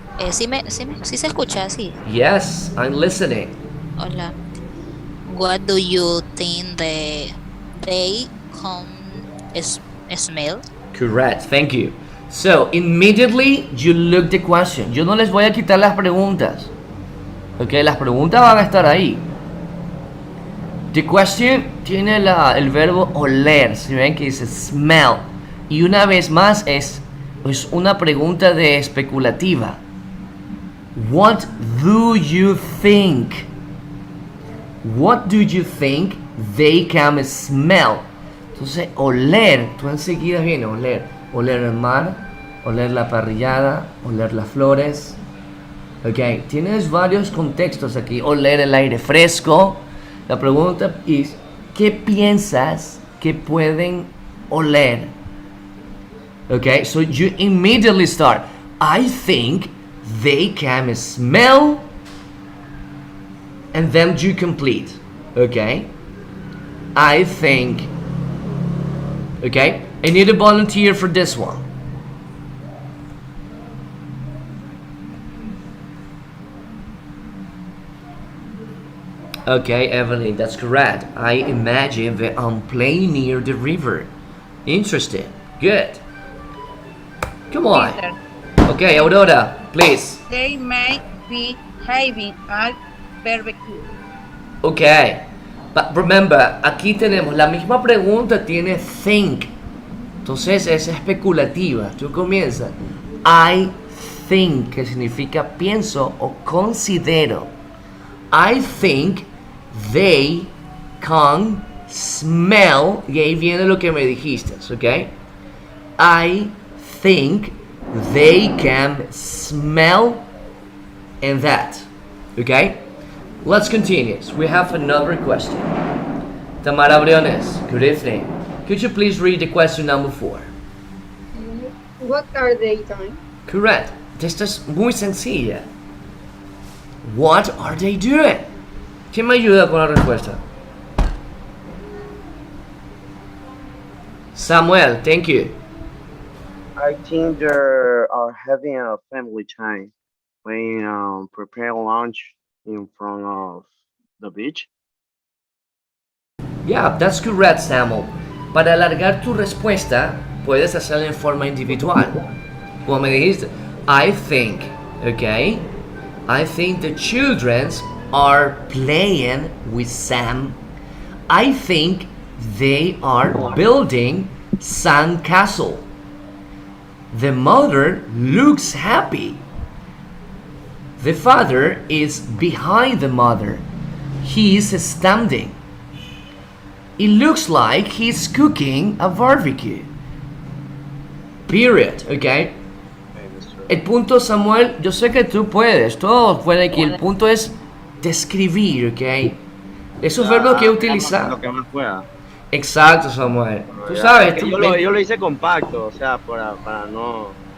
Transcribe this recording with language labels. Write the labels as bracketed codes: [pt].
[es] ¿Sí se escucha? Sí. [en] Yes, I'm listening. [es] Hola. [en] What do you think they come smell? Correct, thank you. So, immediately you look the question. [es] Yo no les voy a quitar las preguntas. Ok, las preguntas van a estar ahí. The question tiene el verbo oler. Si ven que dice smell. Y una vez más es una pregunta de especulativa. [en] What do you think? What do you think they can smell? [es] Entonces, oler, tú enseguida viene oler. Oler el mar, oler la parrillada, oler las flores. Ok, tienes varios contextos aquí. Oler el aire fresco. La pregunta es, ¿qué piensas que pueden oler? [en] Ok, so you immediately start. I think they can smell. And then you complete. Okay? I think. Okay? I need a volunteer for this one. Okay, Evelyn, that's correct. I imagine that I'm playing near the river. Interesting. Good. Come on. Peter, Okay, Aurora, please. they may be having a barbecue. Okay. [es] But remember, aquí tenemos la misma pregunta, tiene think. Entonces es especulativa. Tú comienzas. I think, que significa pienso o considero. [en] I think they can smell. [es] Y ahí viene lo que me dijiste, ¿ok? [en] I think they can smell and that. ¿Ok? Let's continue. We have another question. Tamara Briones, good evening. Could you please read the question number 4? What are they doing? Correct. Esta es muy sencilla. What are they doing? [es] ¿Quién me ayuda con la respuesta? [en] Samuel, thank you. I think they are having a family time when prepare lunch in front of the beach. Yeah, that's correct, Samuel. [es] Para alargar tu respuesta, puedes hacerla en forma individual. Como me dijiste, I think, okay? [en] I think the children are playing with Sam. I think they are building sandcastle. The mother looks happy. The father is behind the mother. He is standing. It looks like he's cooking a barbecue. Period, okay? [es] El punto, Samuel, yo sé que tú puedes, todos pueden aquí. El punto es describir, ¿ok? Esos verbos que utilizar. Lo que más pueda. Exacto, Samuel. Tú sabes, tú, Yo lo hice compacto, o sea, para no...